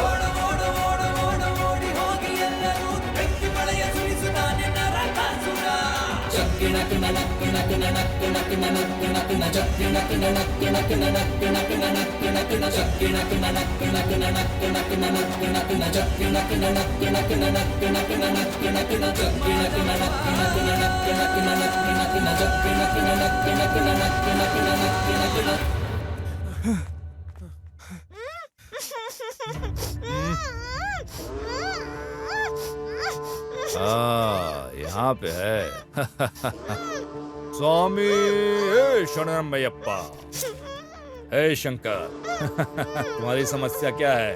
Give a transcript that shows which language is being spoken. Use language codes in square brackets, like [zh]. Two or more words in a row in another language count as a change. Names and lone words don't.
[hi] ಜಗ್ಗಿಣಕ್ ನಣಕ್ ನಕ್ ನಣಕ್ ನಕ್ ನಣಕ್ ನಕ್ ನ ಜಗ್ಗಿಣಕ್ ನಣಕ್ ನಕ್ ನಣಕ್ ನಕ್ ನಣಕ್ ನಕ್ ನ ಜಗ್ಗಿಣಕ್ ನಣಕ್ ನಕ್ ನಣಕ್ ನಕ್ ನಣಕ್ ನಕ್ ನ ಜಗ್ಗಿಣಕ್ ನಣಕ್ ನಕ್ ನಣಕ್ ನಕ್ ನಣಕ್ ನಕ್ ನ ಜಗ್ಗಿಣಕ್ ನಣಕ್ ನಕ್ ನಣಕ್ ನಕ್ ನಣಕ್ ನಕ್ ನ ಜಗ್ಗಿಣಕ್ ನಣಕ್ ನಕ್ ನಣಕ್ ನಕ್ ನಣಕ್ ನಕ್ ನ यहाँ पे है। स्वामी शरणमयप्पा। हे शंकर, तुम्हारी समस्या क्या है?